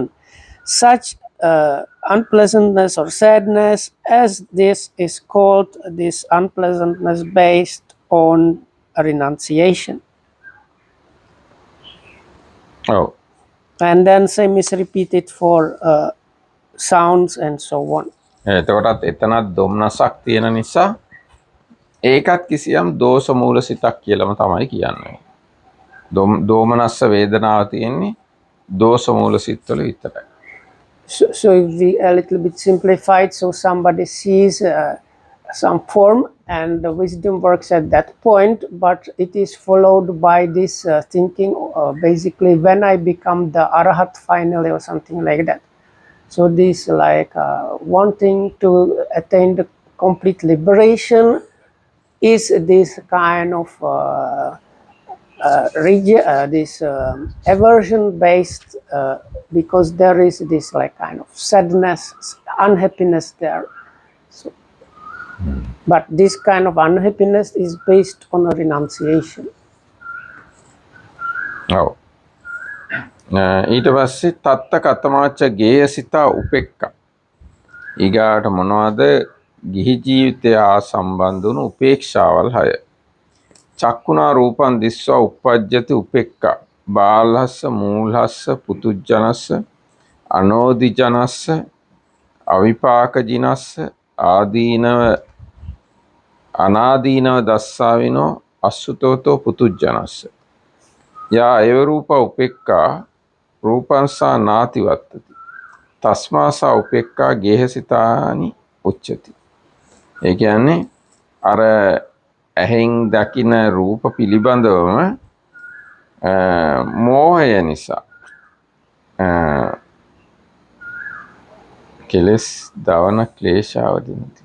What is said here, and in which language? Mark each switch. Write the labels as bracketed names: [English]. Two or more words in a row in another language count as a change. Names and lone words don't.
[English] Such unpleasantness or sadness as this is called this unpleasantness based on renunciation. [Sinhala] ඔව්. [English] And then same is repeated for sounds and so on. [Sinhala] එතකොටත් එතනත් දොම්නසක් තියෙන නිසා ඒකත් කිසියම් දෝෂ මූල සිතක් කියලාම තමයි කියන්නේ. දෝමනස්ස වේදනාව තියෙන්නේ දෝෂ මූල සිත්වල විතරයි. [English] So if we a little bit simplified, so somebody sees some form and the wisdom works at that point, but it is followed by this thinking, basically when I become the Arahat finally or something like that. So this like wanting to attain the complete liberation is this kind of this aversion based, because there is this like kind of sadness, unhappiness there. So, but this kind of unhappiness is based on a renunciation. [Sinhala] ඔව්. ඊට පස්සේ [Pali] තත්ත කතමාච්ච ගේයසිතා උපෙක්ඛා. [Sinhala] ඊගාට මොනවද? ගිහි ජීවිතය හා සම්බන්ධ වුණු උපේක්ෂාවල් 6. [Pali] චක්කුණා රූපං දිස්වා උප්පජ්ජති උපෙක්ඛා. බාලහස්ස, මූලහස්ස, පුතුජනස්ස, අනෝදිජනස්ස, අවිපාකජිනස්ස, ආදීනව අනාදීනව දස්සාවිනෝ අසුතෝතෝ පුතුජනස්ස. යා ඒව රූප උපෙක්ඛා රූපංසා නාති වත්තති. තස්මාසා උපෙක්ඛා ගේහසිතානි උච්චති. [Sinhala] ඒ කියන්නේ අර ඇහෙන් දකින රූප පිළිබඳවම මෝහය නිසා කෙලස් දවන ක්ලේශාවදිනති.